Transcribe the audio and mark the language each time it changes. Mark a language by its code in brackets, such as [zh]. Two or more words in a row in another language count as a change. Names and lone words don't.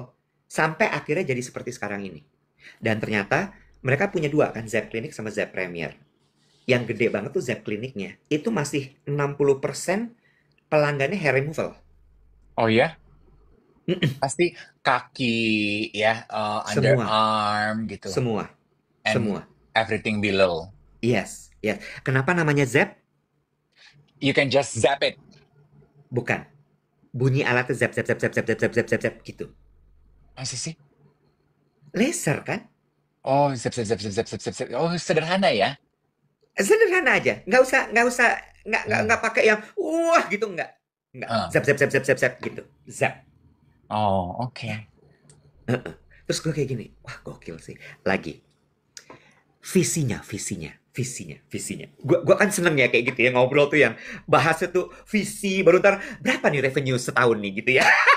[id] Sampai akhirnya jadi seperti sekarang ini. Dan ternyata mereka punya dua kan, Zep Clinic sama Zep Premier. Yang gede banget tuh Zep Clinicnya. Itu masih 60% pelanggannya [en] hair removal. [id] Oh ya, pasti kaki ya, Semua, underarm gitu, semua, and semua. [en] everything below. Yes, yes. [id] Kenapa namanya Zep? [en] You can just zap it. [id] Bukan. Bunyi alatnya zap, zap, zap, zap, zap, zap, zap, zap, zap, zap, gitu. Masih sih? Laser kan? Oh, zap zap zap zap zap zap zap. Zap. Oh, sederhana ya. Sederhana aja. Nggak usah, nggak Hmm. pakai yang wah gitu, nggak. Ah. Zap, zap, zap, zap, zap, zap, gitu. Zap. Oh, Ya. oke. Terus gue kayak gini, wah gokil sih. Lagi, visinya. Gua kan seneng ya kayak gitu ya, ngobrol tuh yang bahasnya tuh visi, baru ntar berapa nih revenue setahun nih gitu ya.